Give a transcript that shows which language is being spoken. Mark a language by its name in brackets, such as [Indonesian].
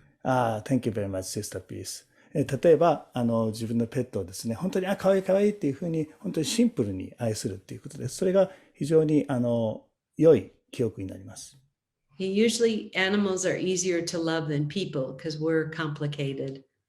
[English] Thank you very much, Sister Peace. [Japanese] 例えば自分のペットをですね、本当に可愛い可愛いっていうふうに本当にシンプルに愛するっていうことです。それが非常に良い記憶になります。 [English] Usually animals are easier to love than people because we're complicated.